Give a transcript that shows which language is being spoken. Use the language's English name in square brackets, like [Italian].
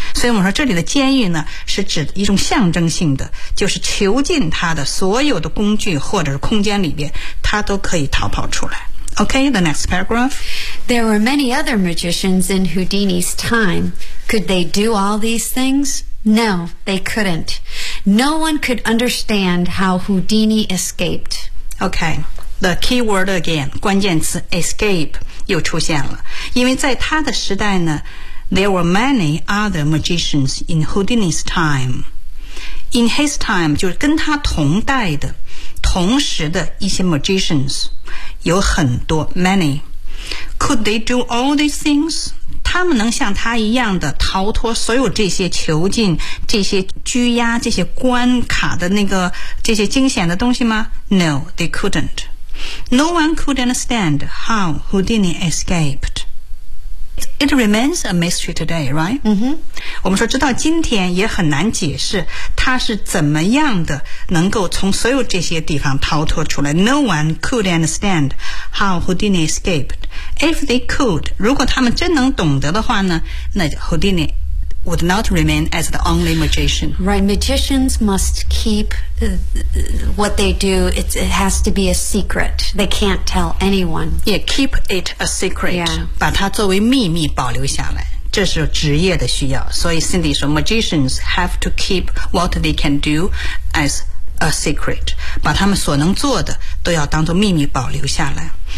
[Chinese] 所以我们说这里的监狱呢，是指一种象征性的，就是囚禁他的所有的工具或者是空间里边，他都可以逃跑出来。 [English] Okay, the next paragraph. There were many other magicians in Houdini's time. Could they do all these things? No, they couldn't. No one could understand how Houdini escaped. Okay, the key word again, [Chinese] 关键词 [English] escape [Chinese] 又出现了。因为在他的时代呢 [English] there were many other magicians in Houdini's time. In his time, [Chinese] 就是跟他同代的、同时的一些 magicians, 有很多 many. [English] Could they do all these things? [Chinese] 他们能像他一样的逃脱所有这些囚禁、这些拘押、这些关卡的那个这些惊险的东西吗 ？ [English] No, they couldn't. No one could understand how Houdini escaped. It remains a mystery today, right? 嗯哼， [Chinese] 我们说直到今天也很难解释他是怎么样的能够从所有这些地方逃脱出来。 [English] No one could understand how Houdini escaped. If they could, [Chinese] 如果他们真能懂得的话呢，那 [English] Houdini would not remain as the only magician. Right, magicians must keep what they do. It has to be a secret. They can't tell anyone. Yeah, keep it a secret. Yeah. [Chinese] 把它作为秘密保留下来，这是职业的需要。 [English] 所以 Cindy 说 magicians have to keep what they can do as a secret. [Chinese] 把他们所能做的都要当作秘密保留下来。